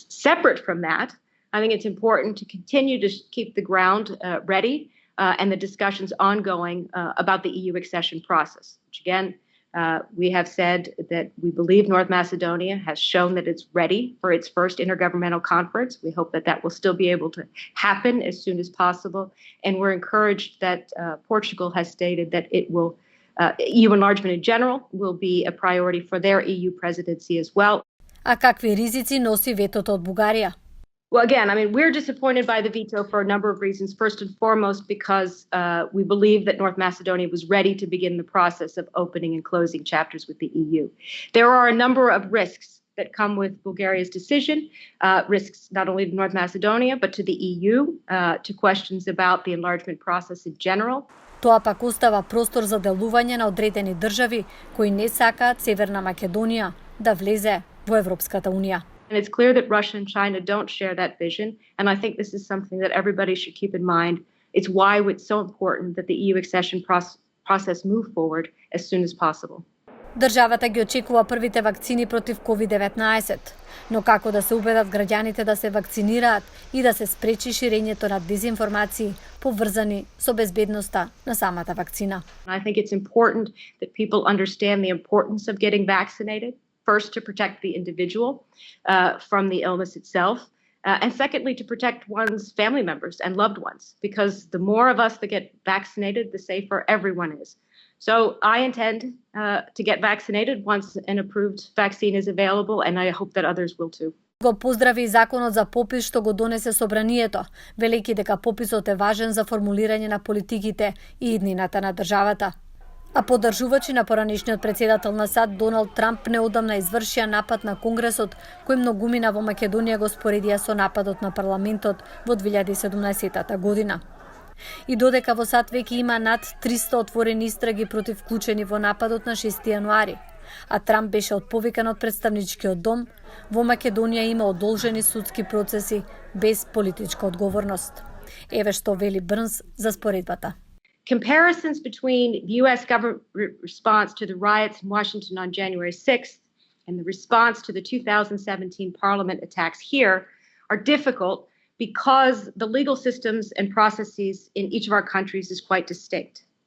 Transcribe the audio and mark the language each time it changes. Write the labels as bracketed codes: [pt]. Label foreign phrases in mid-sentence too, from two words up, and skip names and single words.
[en] Separate from that, I think it's important to continue to keep the ground ready and the discussions ongoing about the EU accession process, which again, we have said that we believe North Macedonia has shown that it's ready for its first intergovernmental conference. We hope that that will still be able to happen as soon as possible. And we're encouraged that Portugal has stated that it will, EU enlargement in general will be a priority for their EU presidency as well. [mk] А какви ризици носи ветото од Бугарија? [en] Well, again, I mean, we're disappointed by the veto for a number of reasons. First and foremost, because we believe that North Macedonia was ready to begin the process of opening and closing chapters with the EU. There are a number of risks that come with Bulgaria's decision, risks not only to North Macedonia, but to the EU, to questions about the enlargement process in general. [mk] Тоа пак остава простор за делување на одредени држави кои не сакаат Северна Македонија да влезе во Европската Унија. [en] And it's clear that Russia and China don't share that vision. And I think this is something that everybody should keep in mind. It's why it's so important that the EU accession process move forward as soon as possible. [mk] Државата ги очекува првите вакцини против COVID-19, но како да се убедат граѓаните да се вакцинираат и да се спречи ширењето на дезинформации поврзани со безбедноста на самата вакцина. [en] I think it's important that people understand the importance of getting vaccinated. First, to protect the individual from the illness itself, and secondly, to protect one's family members and loved ones, because the more of us that get vaccinated, the safer everyone is. So I intend to get vaccinated once an approved vaccine is available, and I hope that others will too. [mk] Го поздрави и законот за попис што го донесе собранието, велејќи дека пописот е важен за формулирање на политиките и иднината на државата. А поддржувачи на поранешниот председател на САД Доналд Трамп неодамна извршија напад на Конгресот, кој многумина во Македонија го споредија со нападот на парламентот во 2017 година. И додека во САД веќе има над 300 отворени истраги против вклучени во нападот на 6 јануари, а Трамп беше отповикан од представничкиот дом, во Македонија има одолжени судски процеси без политичка одговорност. Еве што вели Брнз за споредбата. [en] Comparisons between the U.S. government response to the riots in Washington on January 6th and the response to the 2017 Parliament attacks here are difficult because the legal systems and processes in each of our countries is quite distinct.